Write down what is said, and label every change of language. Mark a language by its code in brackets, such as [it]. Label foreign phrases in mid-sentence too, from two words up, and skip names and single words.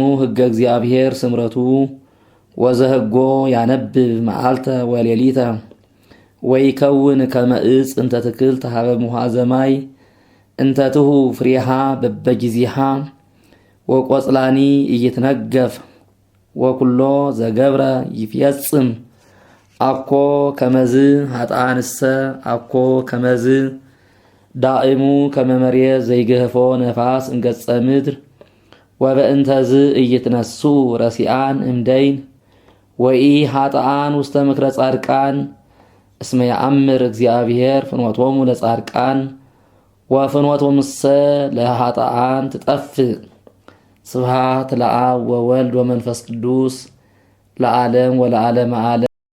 [gez] ሕገ እግዚአብሔር ስምረቱ ወዘህጎ ያነብብ መዓልተ ወሌሊተ ወይከውን ከመ ዕፅ እንተ ትክልት ሀበ ሙሃዘ ማይ እንተ ትሁ ፍሬሃ በበጊዜሃ ወቆጽላኒ ኢይትነገፍ ወኩሎ ዘገብረ ይፌጽም አኮ ከመዝ ኃጥኣንሰ አኮ ከመዝ ዳእሙ ከመ መሬት ዘይገህፎ ነፋስ እምገጸ ምድር ወበእንተዝ ኢይትነሱ ረሲዓን እምደይን ወኢ ኃጥኣን ውስተ ምክረ ጻድቃን እስመ የአምር እግዚአብሔር ፍኖቶሙ ለጻድቃን ወፍኖቶሙሰ ለኃጥኣን ትጠፍእ። ስብሐት ለአብ ወወልድ ወመንፈስ ቅዱስ ለዓለም ወለዓለመ ዓለም።